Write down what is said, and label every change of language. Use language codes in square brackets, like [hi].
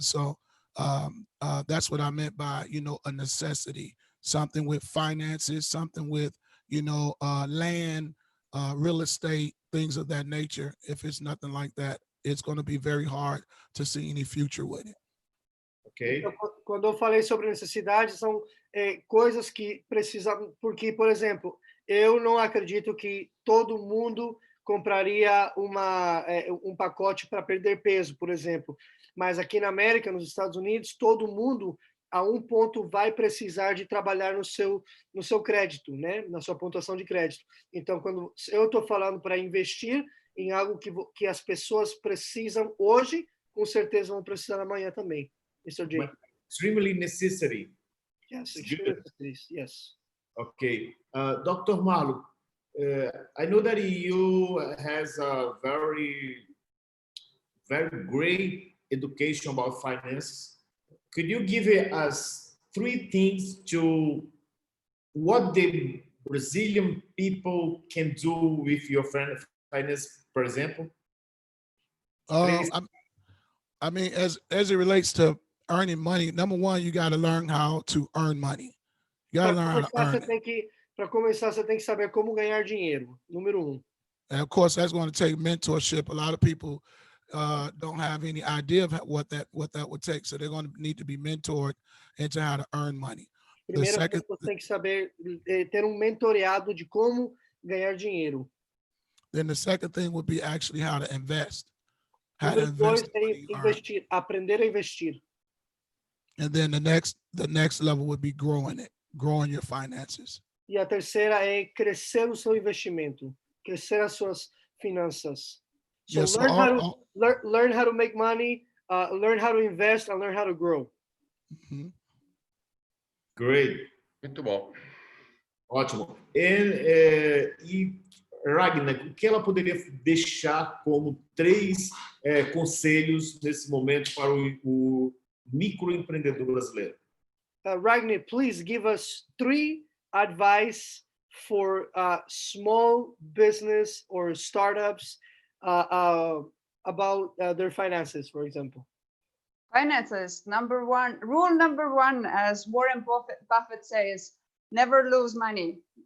[en] So that's what I meant by, you know, a necessity, something with finances, something with, you know, land, real estate, things of that nature. If it's nothing like that, it's going to be very hard to see any future with it. Ok. [pt] Então, quando eu falei sobre necessidade, são coisas que precisam, porque, por exemplo, eu não acredito que todo mundo compraria um pacote para perder peso, por exemplo. Mas aqui na América, nos Estados Unidos, todo mundo, a um ponto, vai precisar de trabalhar no seu crédito, né? Na sua pontuação de crédito. Então, quando eu estou falando para investir em algo que as pessoas precisam hoje, com certeza vão precisar amanhã também. Mr. J. [en] Extremely necessary. Yes, extremely necessary. Yes. Okay. Dr. Marlo, I know that you has a very great education about finance. Could you give us 3 things to what the Brazilian people can do with your finance, for example? I mean, as it relates to earning money, number one, you got to learn how to earn money. You got to learn how to earn it. [pt] Para começar, você tem que saber como ganhar dinheiro, número 1. [en] And of course, that's going to take mentorship. A lot of people don't have any idea of what that would take. So they're going to need to be mentored into how to earn money. [pt] Primeiro, você tem que saber ter mentoreado de como ganhar dinheiro. [en] Then the second thing would be actually how to invest. How to invest [pt] investir, aprender a investir. [en] And then the next level would be growing your finances. [pt] E a terceira é crescer o seu investimento, crescer as suas finanças. [en] So yes, learn how to make money, learn how to invest, and learn how to grow. Great. [pt] Muito bom. Ótimo. E Ragnar, o que ela poderia deixar como 3 conselhos nesse momento para o microempreendedor brasileiro? [en] Ragnar, please give us 3 advice for small business or startups about their finances, for example. Finances, rule number one, as Warren Buffett says, never lose money.